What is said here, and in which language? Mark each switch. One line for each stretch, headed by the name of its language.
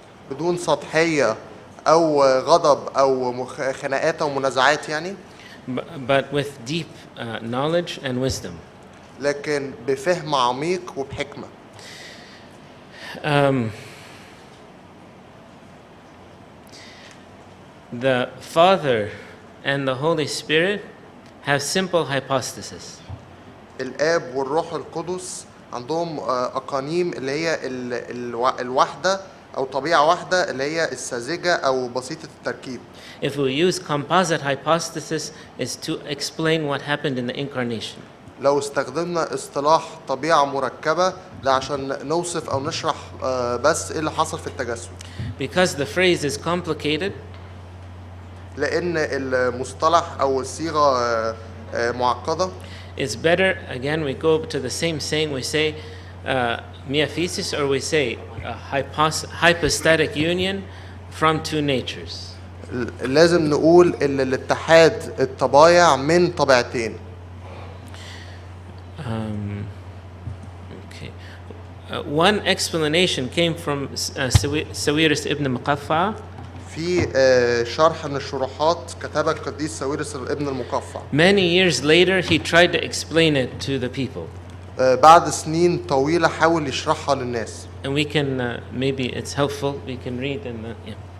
Arabic: بدون سطحية أو غضب أو خناقات أو منازعات يعني.
English: But with deep knowledge and wisdom.
Arabic: لكن بفهم عميق وبحكمة.
English: The Father and the Holy Spirit have simple hypostasis.
Arabic: الآب والروح القدس عندهم أقانيم اللي هي الوحدة أو طبيعة واحدة اللي هي الساذجة أو بسيطة التركيب.
English: If we use composite hypostasis, is to explain what happened in the incarnation.
Arabic: لو استخدمنا اصطلاح طبيعة مركبة ده عشان نوصف أو نشرح بس إيه اللي حصل في التجسد.
English: Because the phrase is complicated.
Arabic: لأن المصطلح أو الصيغة معقدة.
English: It's better, again, we go to the same saying, we say miaphysis, or we say hypostatic union from two natures.
Arabic: لازم نقول إن الاتحاد الطبايع من طبيعتين.
English: Okay. One explanation came from ساويرس ابن مقفع.
Arabic: في شرح من الشروحات كتبها القديس ساويرس ابن المقفع.
English: Many years later he tried to explain it to the people.
Arabic: بعد سنين طويلة حاول يشرحها للناس.
English: And we can maybe it's helpful we can read and yeah.